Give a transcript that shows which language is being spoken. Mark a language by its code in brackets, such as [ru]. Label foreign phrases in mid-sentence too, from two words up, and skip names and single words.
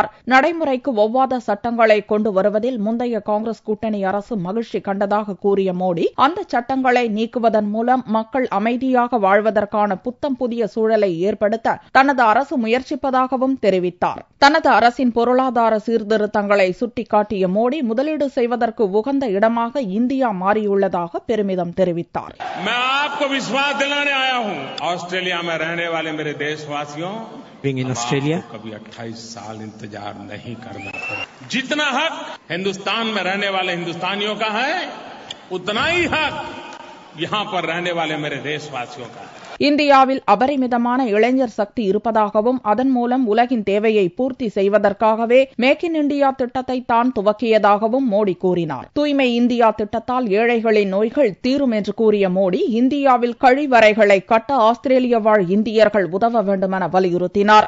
[ta] நடைமுறைக்கு ஒவ்வாத சட்டங்களை கொண்டு வருவதில் முந்தைய காங்கிரஸ் கூட்டணி அரசு மகிழ்ச்சி கண்டதாக கூறிய மோடி, அந்த சட்டங்களை நீக்குவதன் மூலம் மக்கள் அமைதியாக வாழ்வதற்கான புத்தம் புதிய சூழலை ஏற்படுத்த தனது அரசு முயற்சிப்பதாகவும் தெரிவித்தார். தனது அரசின் பொருளாதார சீர்திருத்தங்களை சுட்டிக்காட்டிய மோடி, முதலீடு செய்வதற்கு உகந்த இடமாக இந்தியா மாறியுள்ளதாக பெருமிதம் தெரிவித்தார். [en] Being in Australia, [hi] कभी 28 साल इंतजार नहीं करना पड़ा. जितना हक हिंदुस्तान में रहने वाले हिंदुस्तानियों का है, उतना ही हक यहां पर रहने वाले मेरे देशवासियों का है. [ta] இந்தியாவில் அபரிமிதமான இளைஞர் சக்தி இருப்பதாகவும், அதன் மூலம் உலகின் தேவையை பூர்த்தி செய்வதற்காகவே மேக் இன் இண்டியா திட்டத்தை தான் துவக்கியதாகவும் மோடி கூறினார். தூய்மை இந்தியா திட்டத்தால் ஏழைகளின் நோய்கள் தீரும் என்று கூறிய மோடி, இந்தியாவில் கழிவறைகளை கட்ட ஆஸ்திரேலிய வாழ் இந்தியர்கள் உதவ வேண்டுமென வலியுறுத்தினார்.